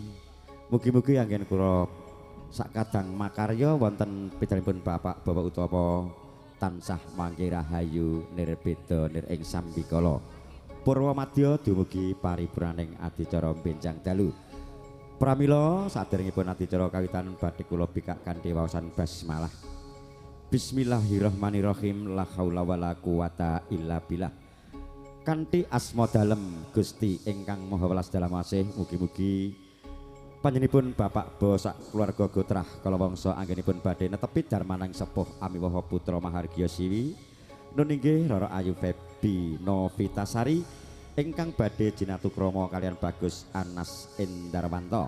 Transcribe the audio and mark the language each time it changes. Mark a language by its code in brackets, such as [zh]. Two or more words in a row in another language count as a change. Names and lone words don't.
[jv] Mugi-mugi anggen kula sakadang makarya wonten pidalipun Bapak Bowo Utomo tansah mangke rahayu nirbeda nir ing sambikala purwamadya dumugi paripurnaning adicara benjang dalu. Pramila saderengipun adicara kawitan badhe kula bikak kanthi waosan basmalah. [ar] بسم الله الرحمن الرحيم. لا حول ولا قوة إلا بالله. [jv] Kanthi asma dalem Gusti ingkang Maha Welas dalam asih mugi-mugi panjenipun Bapak Bo sak keluarga Gotrah kala wangsa anggenipun badhe netepi darmanang sepuh amiwaha putra mahargya siwi nun inggih Rara Ayu Febi Novitasari ingkang badhe jinatukrama kalian Bagus Anas Endarwanto.